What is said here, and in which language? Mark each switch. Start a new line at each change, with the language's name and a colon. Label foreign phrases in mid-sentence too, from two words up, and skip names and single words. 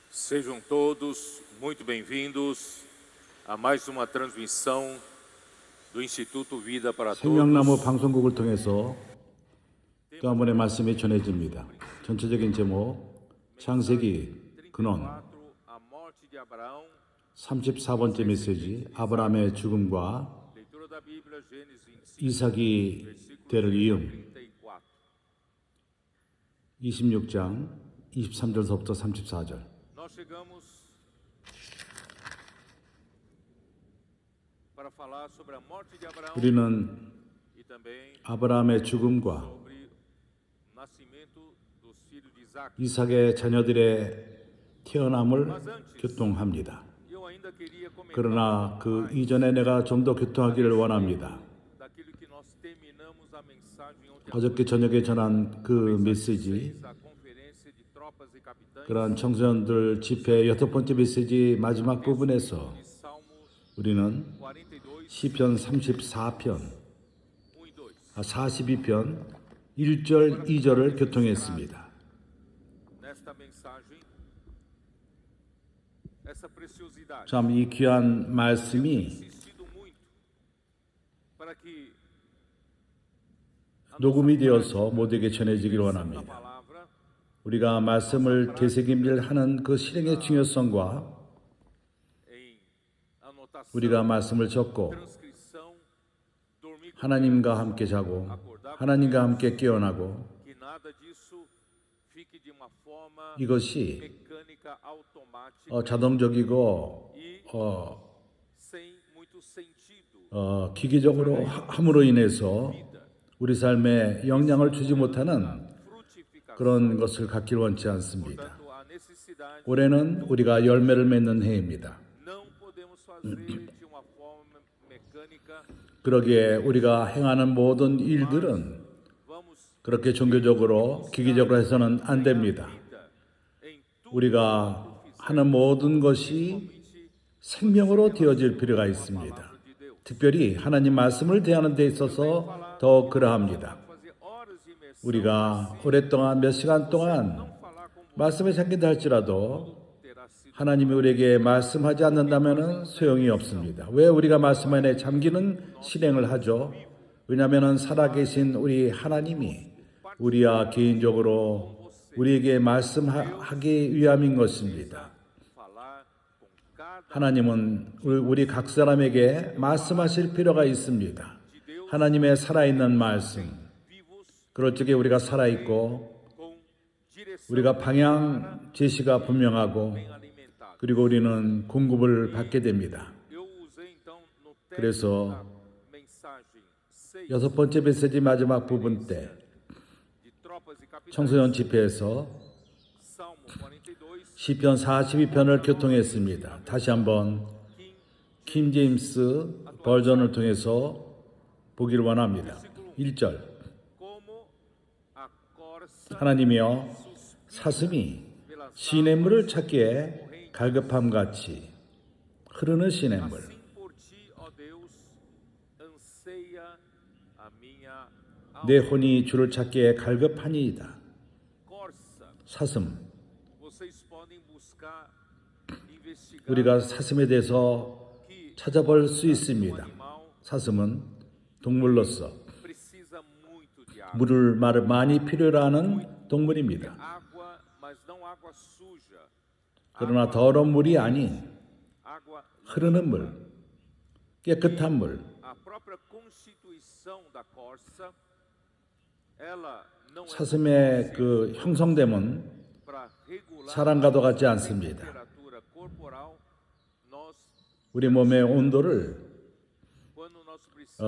Portuguese: Sejam todos muito bem-vindos a mais uma transmissão do Instituto Vida para
Korean: 생명나무
Portuguese: Todos.
Korean: 방송국을 통해서 또 한 번의 말씀이 전해집니다. 전체적인 제목 창세기 근원
Portuguese: 34, a morte de Abraão.
Korean: 34번째 메시지 아브라함의 죽음과
Portuguese: Leitura da Bíblia, Gênesis 25,
Korean: 이삭이 때를 이음 34. 26장 23절서부터 34절.
Portuguese: Nós chegamos para falar sobre a morte de Abraão
Korean: 우리는
Portuguese: e também
Korean: 아브라함의 죽음과
Portuguese: sobre o nascimento dos filhos de Isaac.
Korean: 이삭의 자녀들의 태어남을 교통합니다.
Portuguese: Eu ainda queria comentar
Korean: 그러나 그 이전에 내가 좀 더 교통하기를 원합니다.
Portuguese: daquilo que nós terminamos a mensagem ontem.
Korean: 어저께 저녁에 전한 그 메시지,
Portuguese: A conferência de tropas e capitães
Korean: 그러한 청소년들 집회 6번째 메시지 마지막 부분에서
Portuguese: de Salmos
Korean: 우리는
Portuguese: 42,
Korean: 시편 34편,
Portuguese: 1 e 2.
Korean: 42편 1절, 2절을 교통했습니다.
Portuguese: Nesta mensagem, essa preciosidade
Korean: 참 이 귀한 말씀이
Portuguese: insistido muito para que
Korean: 녹음이 되어서 모두에게 전해지길
Portuguese: a
Korean: 원합니다.
Portuguese: palavra
Korean: 우리가 말씀을 되새김질하는 그 실행의 중요성과
Portuguese: em anotação,
Korean: 우리가 말씀을 적고
Portuguese: transcrição, dormir com
Korean: 하나님과 함께 자고 하나님과 함께 깨어나고
Portuguese: que nada disso fique de uma forma
Korean: 이것이
Portuguese: mecânica, automática
Korean: 자동적이고
Portuguese: sem muito sentido.
Korean: 기계적으로 함으로 인해서 우리 삶에 영향을 주지 못하는
Portuguese: Frutificação.
Korean: 그런 것을 갖길 원치 않습니다.
Portuguese: Portanto, a necessidade
Korean: 올해는 우리가 열매를 맺는 해입니다.
Portuguese: não podemos fazer de uma forma mecânica.
Korean: 그러기에 우리가 행하는 모든 일들은
Portuguese: Vamos
Korean: 그렇게 종교적으로 기계적으로 해서는 안 됩니다.
Portuguese: vida em tudo
Korean: 우리가 하는 모든 것이 생명으로 되어질 필요가 있습니다.
Portuguese: de Deus.
Korean: 특별히 하나님 말씀을 대하는 데 있어서 더 그러합니다.
Portuguese: Fazer horas de imersão,
Korean: 우리가 오랫동안 몇 시간 동안
Portuguese: falar como
Korean: 말씀에 잠긴다 할지라도
Portuguese: terá sido.
Korean: 하나님이 우리에게 말씀하지 않는다면 소용이 없습니다. 왜 우리가 말씀 안에 잠기는 실행을 하죠? 왜냐하면 살아계신 우리 하나님이 우리와 개인적으로 우리에게 말씀하기 위함인 것입니다.
Portuguese: Falar com cada
Korean: 하나님은 우리 각 사람에게 말씀하실 필요가 있습니다. 하나님의 살아있는 말씀.
Portuguese: vivos
Korean: 그럴 적에 우리가 살아있고
Portuguese: com direção
Korean: 우리가 방향 제시가 분명하고
Portuguese: alimentada.
Korean: 그리고 우리는 공급을 받게 됩니다.
Portuguese: Eu usei então no texto
Korean: 그래서
Portuguese: da mensagem 6
Korean: 여섯 번째 메시지 마지막 부분 때
Portuguese: de tropas e capitães,
Korean: 청소년 집회에서
Portuguese: Salmo 42,
Korean: 시편 42편을 교통했습니다. 다시 한번 킹 제임스 버전을 통해서 보기를 원합니다. 1절
Portuguese: como a corça
Korean: 하나님이여 사슴이 시냇물을 찾기에 갈급함같이 흐르는 시냇물
Portuguese: assim por ti, ó Deus, anseia a minha
Korean: 내 혼이 주를 찾기에 갈급하니이다.
Portuguese: corça.
Korean: 사슴
Portuguese: Vocês podem buscar, investigar
Korean: 우리가 사슴에 대해서
Portuguese: que
Korean: 찾아볼 수 있습니다.
Portuguese: animal
Korean: 사슴은 동물로서
Portuguese: precisa muito de água.
Korean: 물을 많이 필요로 하는 동물입니다.
Portuguese: Água, mas não água suja.
Korean: 그러나 더러운 물이 아닌
Portuguese: Água,
Korean: 흐르는 물, 깨끗한 물,
Portuguese: a própria constituição da corça, ela não é
Korean: 사슴의 그 형성됨은
Portuguese: para regular
Korean: 사람과도 같지
Portuguese: a
Korean: 않습니다.
Portuguese: temperatura corporal. Nós,
Korean: 우리 몸의 온도를
Portuguese: quando nós precisamos,